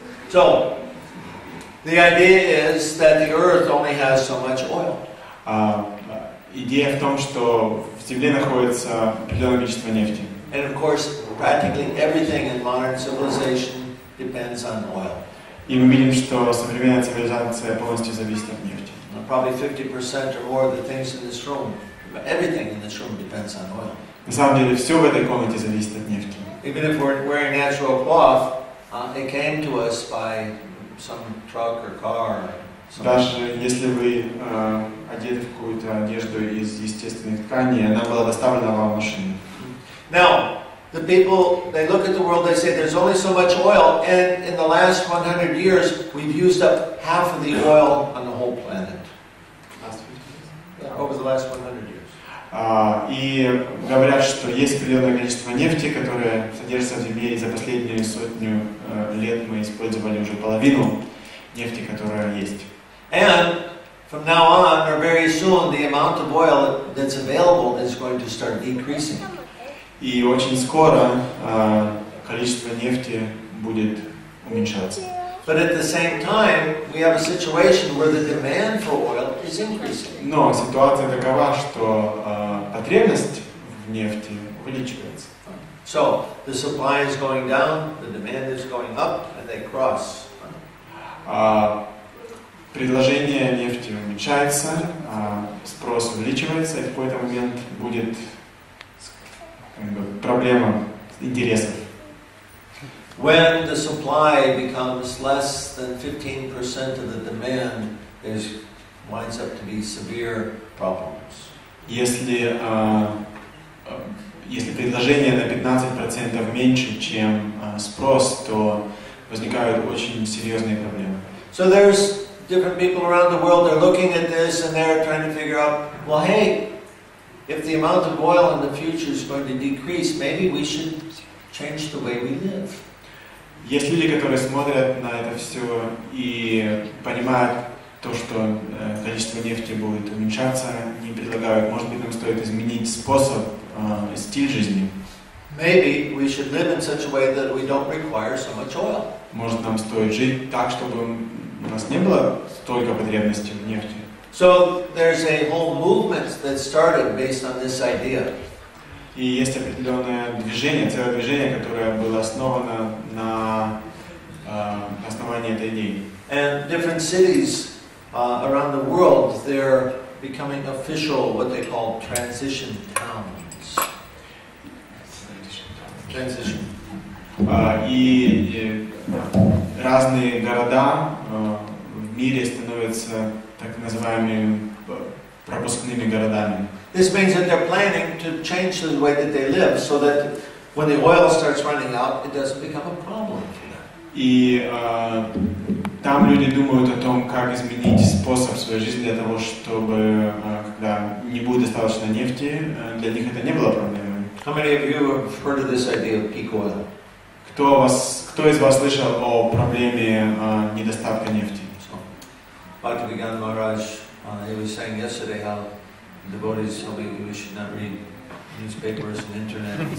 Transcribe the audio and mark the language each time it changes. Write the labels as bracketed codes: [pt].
[en] So, the idea is that the earth only has so much oil. [ru] Идея в том, что в земле находится определенное количество нефти. [en] And of course, practically everything in modern civilization depends on oil. [ru] И мы видим, что современная цивилизация полностью зависит от нефти. [en] Probably 50% or more of the things in this room, everything in this room depends on oil. [ru] На самом деле все в этой комнате зависит от нефти. [en] Even if we're wearing natural cloth, it came to us by some truck or car. [ru] Даже если вы одеты в какую-то одежду из естественных тканей, она была доставлена вам в машине. [en] Now, the people, they look at the world, they say there's only so much oil, and in the last 100 years, we've used up half of the oil on the whole planet. Over the last 100 years. [ru] И говорят, что есть определенное количество нефти, которое содержится в земле, и за последнюю сотню лет мы использовали уже половину нефти, которая есть. [en] And from now on, or very soon, the amount of oil that's available is going to start decreasing. [ru] И очень скоро количество нефти будет уменьшаться. [en] But at the same time, we have a situation where the demand for oil is increasing. [ru] Но ситуация такова, что потребность в нефти увеличивается. [en] So the supply is going down, the demand is going up, and they cross. [ru] Предложение нефти уменьшается, спрос увеличивается, и в какой-то момент будет проблема интересов. [en] When the supply becomes less than 15% of the demand, there winds up to be severe problems. [ru] Если предложение на 15% меньше, чем спрос, то возникают очень серьезные проблемы. [en] So there's different people around the world, they're looking at this and they're trying to figure out, well, hey, if the amount of oil in the future is going to decrease, maybe we should change the way we live. [ru] Есть люди, которые смотрят на это все и понимают то, что количество нефти будет уменьшаться, они предлагают, может быть, нам стоит изменить способ стиль жизни. [en] Maybe we should live in such a way that we don't require so much oil. [ru] Может, нам стоит жить так, чтобы у нас не было столько потребностей в нефти. [en] So there's a whole movement that started based on this idea. [ru] И есть определенное движение, целое движение, которое было основано на основании этой идеи. [en] And different cities around the world, they're becoming official, what they call transition towns. Transition. [ru] И разные города в мире становятся так называемыми пропускными городами. [en] This means that they're planning to change the way that they live, so that when the oil starts running out, it doesn't become a problem for them. [ru] И там люди думают о том, как изменить способ своей жизни для того, чтобы, когда не будет достаточно нефти, для них это не было проблемой. [en] How many of you have heard of this idea of peak oil? [ru] Кто из вас слышал о проблеме недостатка нефти? [en] Bhakti Vigan Maharaj, he was saying yesterday how devotees told me we should not read newspapers and internet.